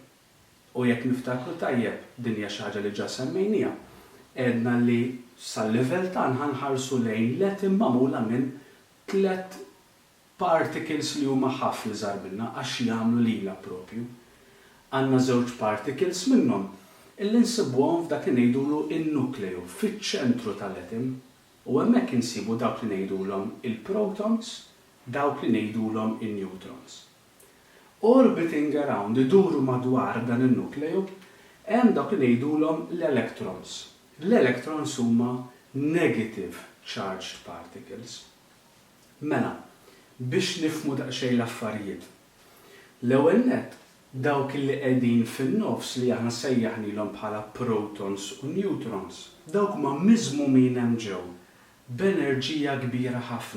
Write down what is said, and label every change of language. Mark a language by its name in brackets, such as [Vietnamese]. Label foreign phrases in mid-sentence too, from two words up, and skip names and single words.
[Maltese] U jekk niftakru tajjeb din hija xi ħaġa li ġa semmejnija, għedna li sal-livell tagħna nħarsu lejn l-atom magħmula minn 3 particles li huma ħafna żgħar minnha għax jagħmlu lilha propju. Għandna żewġ particles minnhom illi nsibuhom f'dak li ngħidulu in-nukleu fiċ-ċentru tal-atom u hemmhekk insibu dawk li ngħidulhom il-protons, dawk li ngħidulhom in-neutrons. [English] Orbiting around, [Maltese] iduru madwar dan in-nukleu, hemm dawk li ngħidulhom l-electrons. [English] L-electrons huma negative charged particles. [Maltese] Mela, biex nifhmu daqsxejn l-affarijiet. L-ewwel nett dawk li qegħdin fin-nofs li aħna sejjaħnilhom bħala protons u neutrons, dawk ma miżmumin hemm ġew b'enerġija kbira ħafna.